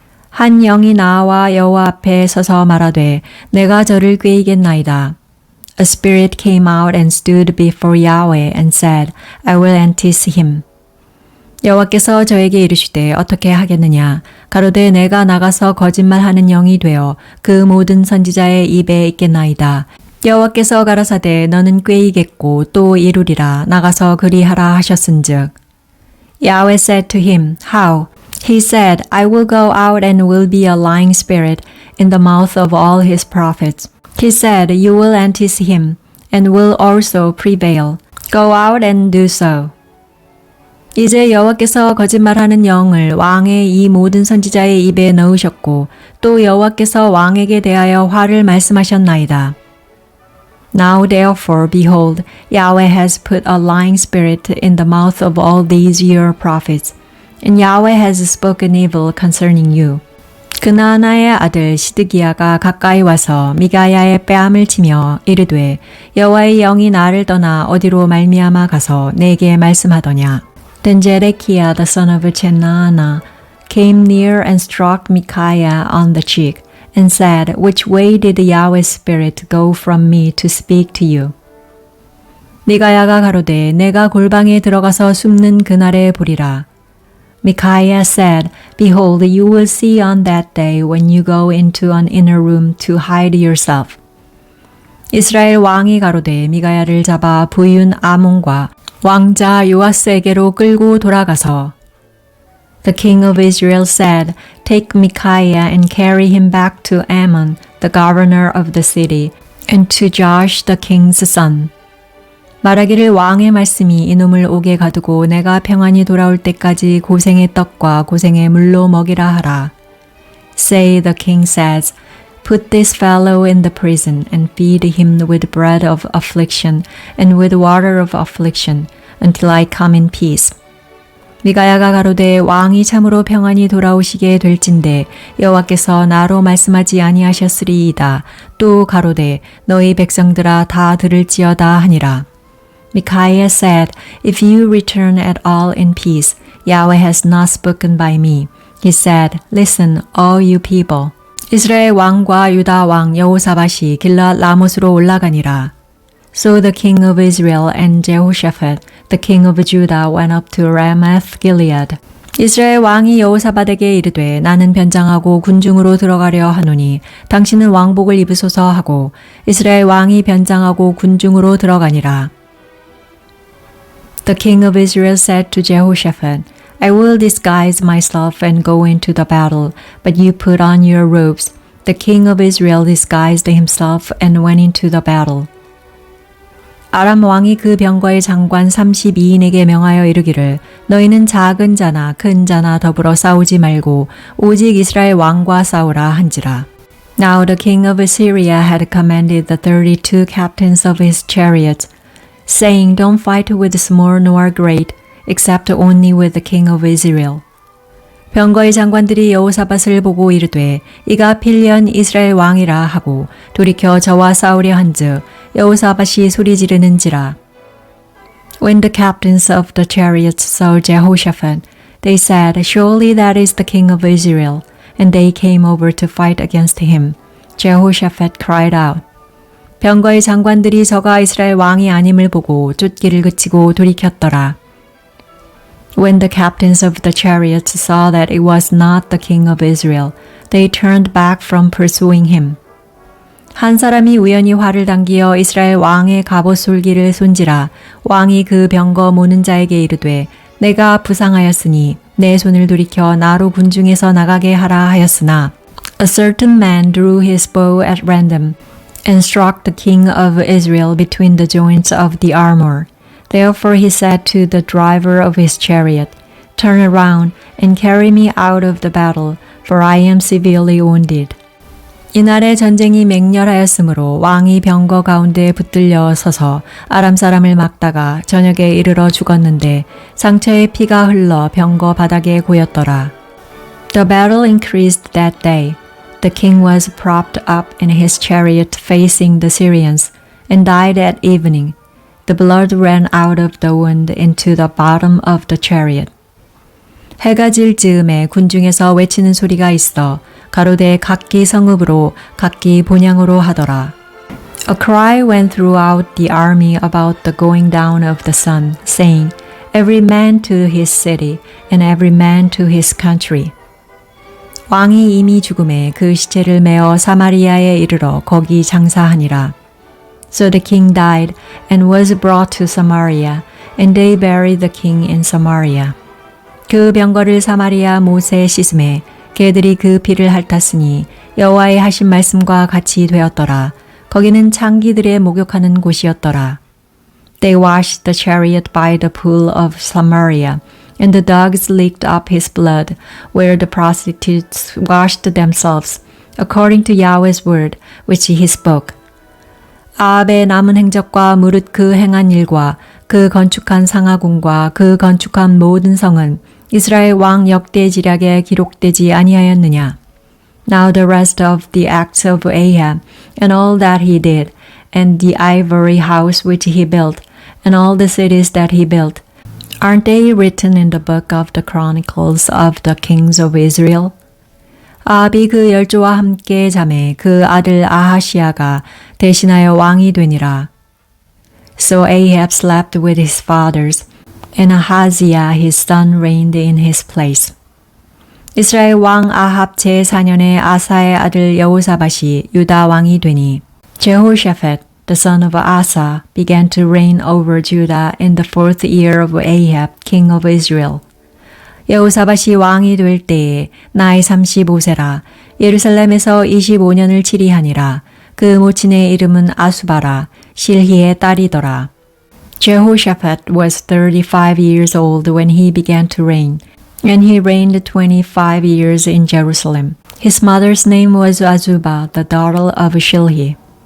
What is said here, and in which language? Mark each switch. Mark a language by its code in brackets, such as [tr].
[ko] 한 영이 나와 여호와 앞에 서서 말하되 내가 저를 꾀이겠나이다. [en] A spirit came out and stood before Yahweh and said, I will entice him. [ko] 여호와께서 저에게 이르시되 어떻게 하겠느냐? 가로되 내가 나가서 거짓말하는 영이 되어 그 모든 선지자의 입에 있겠나이다. 여호와께서 가라사대 너는 꾀이겠고 또 이루리라. 나가서 그리하라 하셨은즉. [en] Yahweh said to him, How? He said, I will go out and will be a lying spirit in the mouth of all his prophets. He said, You will entice him, and will also prevail. Go out and do so. [ko] 이제 여호와께서 거짓말하는 영을 왕의 이 모든 선지자의 입에 넣으셨고 또 여호와께서 왕에게 대하여 화를 말씀하셨나이다. [en] Now therefore, behold, Yahweh has put a lying spirit in the mouth of all these your prophets, and Yahweh has spoken evil concerning you. [ko] 그나아나의 아들 시드기야가 가까이 와서 미가야의 뺨을 치며 이르되 여호와의 영이 나를 떠나 어디로 말미암아 가서 내게 말씀하더냐. [en] Then Zedekiah the son of Chenaanah came near and struck Micaiah on the cheek and said, Which way did Yahweh's spirit go from me to speak to you? [ko] 미가야가 가로되 내가 골방에 들어가서 숨는 그날에 보리라. [en] Micaiah said, Behold, you will see on that day when you go into an inner room to hide yourself. [ko] 이스라엘 왕이 가로되 미가야를 잡아 부윤 아몬과 왕자 요아스에게로 끌고 돌아가서 [en] The king of Israel said, Take Micaiah and carry him back to Ammon, the governor of the city, and to Joash the king's son. [ko] 말하기를 왕의 말씀이 이놈을 옥에 가두고 내가 평안히 돌아올 때까지 고생의 떡과 고생의 물로 먹이라 하라. [en] Say, the king says, Put this fellow in the prison and feed him with bread of affliction and with water of affliction until I come in peace. [ko] 미가야가 가로되 왕이 참으로 평안히 돌아오시게 될진대 여호와께서 나로 말씀하지 아니하셨으리이다. 또 가로되 너희 백성들아 다 들을지어다 하니라. [en] Micaiah said, If you return at all in peace, Yahweh has not spoken by me. He said, Listen, all you people. [ko] 이스라엘 왕과 유다 왕 여호사밧이 길랏 라못으로 올라가니라. [en] So the king of Israel and Jehoshaphat the king of Judah went up to Ramoth Gilead. [ko] 이스라엘 왕이 여호사밧에게 이르되 나는 변장하고 군중으로 들어가려 하노니 당신은 왕복을 입으소서 하고 이스라엘 왕이 변장하고 군중으로 들어가니라. [en] The king of Israel said to Jehoshaphat, I will disguise myself and go into the battle, but you put on your robes. The king of Israel disguised himself and went into the battle. [ko] 아람 왕이 그 병거의 장관 32인에게 명하여 이르기를 너희는 작은 자나 큰 자나 더불어 싸우지 말고 오직 이스라엘 왕과 싸우라 한지라. [en] Now the king of Assyria had commanded the 32 captains of his chariots, saying, Don't fight with small nor great, except only with the king of Israel. [ko] 병거의 장관들이 여호사밧을 보고 이르되 이가 필연 이스라엘 왕이라 하고 돌이켜 저와 싸우려 한즉 여호사밧이 소리 지르는지라. [en] When the captains of the chariots saw Jehoshaphat, they said, Surely that is the king of Israel. And they came over to fight against him. Jehoshaphat cried out. [ko] 병거의 장관들이 저가 이스라엘 왕이 아님을 보고 쫓기를 그치고 돌이켰더라. [en] When the captains of the chariots saw that it was not the king of Israel, they turned back from pursuing him. [ko] 한 사람이 우연히 활을 당기어 이스라엘 왕의 갑옷 솔기를 손지라 왕이 그 병거 모는 자에게 이르되 내가 부상하였으니 내 손을 돌이켜 나로 군중에서 나가게 하라 하였으나 [en] A certain man drew his bow at random and struck the king of Israel between the joints of the armor. Therefore he said to the driver of his chariot, Turn around and carry me out of the battle, for I am severely wounded. [ko] 이날에 전쟁이 맹렬하였으므로 왕이 병거 가운데 붙들려 서서 아람 사람을 막다가 저녁에 이르러 죽었는데 상처에 피가 흘러 병거 바닥에 고였더라. [en] The battle increased that day. The king was propped up in his chariot facing the Syrians and died at evening. The blood ran out of the wound into the bottom of the chariot. [ko] 해가 질 즈음에 군중에서 외치는 소리가 있어 가로되 각기 성읍으로 각기 본향으로 하더라. [en] A cry went throughout the army about the going down of the sun, saying, Every man to his city, and every man to his country. [ko] 왕이 이미 죽음에 그 시체를 메어 사마리아에 이르러 거기 장사하니라. [en] So the king died and was brought to Samaria, and they buried the king in Samaria. [ko] 그 병거를 사마리아 못에 씻음에 개들이 그 피를 핥았으니 여호와의 하신 말씀과 같이 되었더라. 거기는 창기들의 목욕하는 곳이었더라. [en] They washed the chariot by the pool of Samaria, and the dogs licked up his blood, where the prostitutes washed themselves, according to Yahweh's word, which he spoke. [ko] 아합의 남은 행적과 무릇 그 행한 일과 그 건축한 상하궁과 그 건축한 모든 성은 이스라엘 왕 역대지략에 기록되지 아니하였느냐. [en] Now the rest of the acts of Ahab, and all that he did, and the ivory house which he built, and all the cities that he built, aren't they written in the book of the chronicles of the kings of Israel? [ko] 아합이 그 열조와 함께 잠에 그 아들 아하시아가 대신하여 왕이 되니라. [en] So Ahab slept with his fathers, and Ahaziah his son reigned in his place. [ko] 이스라엘 왕 아합 제4년에 아사의 아들 여호사밧이 유다 왕이 되니 [en] Jehoshaphat, the son of Asa, began to reign over Judah in the 4th year of Ahab, king of Israel. [ko] 여호사밧이 왕이 될 때에 나이 35세라 예루살렘에서 25년을 치리하니라. 그 모친의 이름은 아수바라 실히의 딸이더라. [en] Jehoshaphat was 35 years old when he began to reign, and he reigned 25 years in Jerusalem. His mother's name was Azubah, the daughter of Shilhi.